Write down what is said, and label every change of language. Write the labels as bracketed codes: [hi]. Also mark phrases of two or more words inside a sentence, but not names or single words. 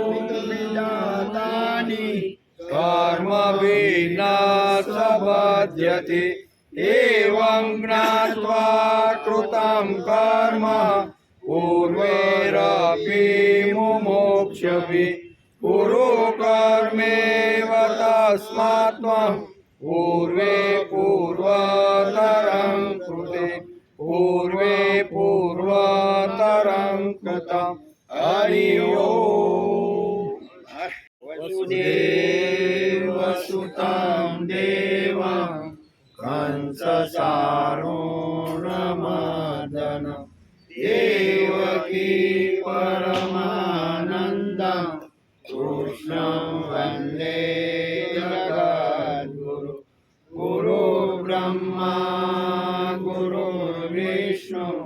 [sa] વિજાતાનિ કર્મ ભિન્ન ચ બધ્યતે એવં જ્ઞાત્વા કૃतं કર્મ પૂર્વેરપી મુમુક્ષુભિઃ कुरु कर्मेव तस्मात् त्वं पूर्वे पूर्वतरं कृते पूर्वे पूर्वतरं कृतं हरि ओम् वसुदेवसुतं देवं कंसचाणूरमर्दनं देवकी परमानन्दं कृष्णं वन्दे जगद्गुरु गुरु ब्रह्मा गुरुर्विष्णु